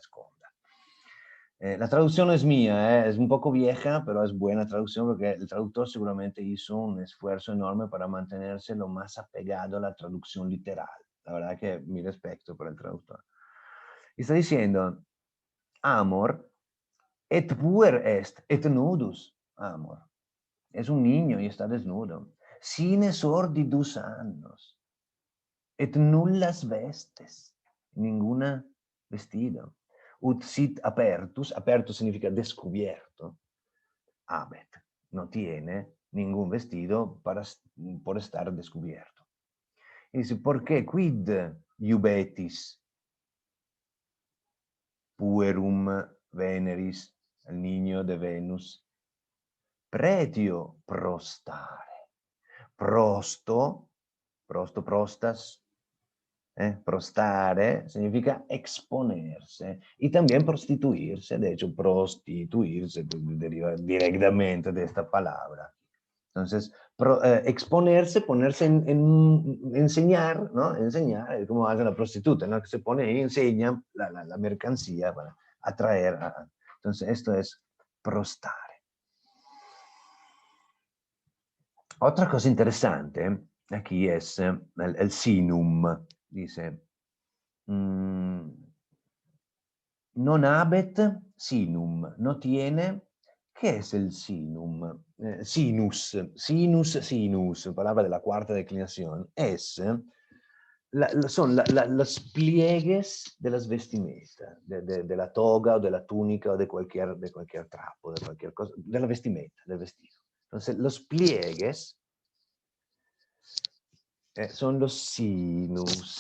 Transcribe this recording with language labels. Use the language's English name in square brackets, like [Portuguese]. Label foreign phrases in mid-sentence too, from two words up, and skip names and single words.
[Spanish] La traducción es mía, es un poco vieja, pero es buena traducción porque el traductor seguramente hizo un esfuerzo enorme para mantenerse lo más apegado a la traducción literal. La verdad que mi respeto por el traductor. Y está diciendo, amor, [Latin] et puer est, et nudus, [Spanish] amor. Es un niño y está desnudo. [Latin] Sine sordidus annos, et nullas vestes, [Spanish] ninguna vestido. [Latin] Ut sit apertus, apertus [Spanish] significa descubierto, habet, no tiene ningún vestido por estar descubierto. Y dice, ¿por qué? [Latin] Quid iubetis puerum veneris, [Spanish] el niño de Venus, [Latin] pretio prostare. [Spanish] Prostas, prostare significa exponerse y también prostituirse. De hecho, prostituirse deriva directamente de esta palabra. Entonces, exponerse, ponerse enseñar, ¿no? Enseñar, es como hace la prostituta, ¿no? Que se pone y enseña la mercancía para atraer. Entonces, esto es prostare. Otra cosa interesante aquí es el sinum. Dice, [Latin] non habet sinum, [Spanish] no tiene. ¿Qué es el sinum? [Latin] Sinus, sinus, [Spanish] palabra de la cuarta declinación, es, son los pliegues de las vestimentas, de la toga o de la túnica o de cualquier trapo, de cualquier cosa, de la vestimenta, del vestido. Entonces, los pliegues son los sinus.